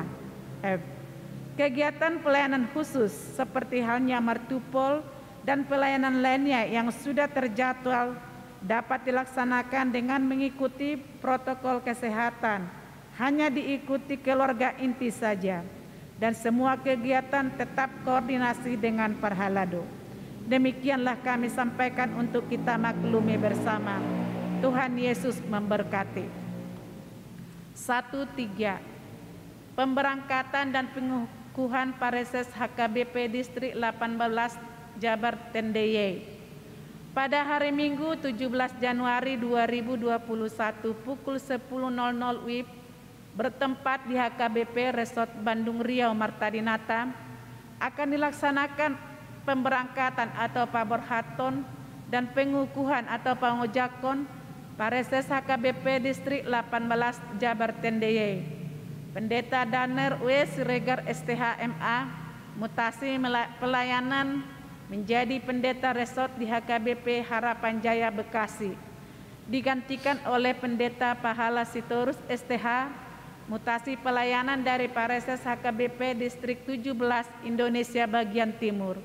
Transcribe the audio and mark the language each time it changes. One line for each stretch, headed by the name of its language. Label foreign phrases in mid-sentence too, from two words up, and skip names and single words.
Indonesian: Kegiatan pelayanan khusus seperti halnya Martupol dan pelayanan lainnya yang sudah terjadwal dapat dilaksanakan dengan mengikuti protokol kesehatan, hanya diikuti keluarga inti saja, dan semua kegiatan tetap koordinasi dengan Parhalado. Demikianlah kami sampaikan untuk kita maklumi bersama. Tuhan Yesus memberkati. 1-3 Pemberangkatan dan pengukuhan Pareses HKBP Distrik 18 Jabar Tendeye. Pada hari Minggu 17 Januari 2021 pukul 10.00 WIB bertempat di HKBP Resort Bandung Riau Martadinata akan dilaksanakan pemberangkatan atau paborhaton dan pengukuhan atau pangojakon Pareses HKBP Distrik 18 Jabar Tendeye. Pendeta Daner W. Siregar STH MA mutasi pelayanan menjadi pendeta resort di HKBP Harapan Jaya Bekasi, digantikan oleh Pendeta Pahala Sitorus STH mutasi pelayanan dari Pareses HKBP Distrik 17 Indonesia bagian Timur.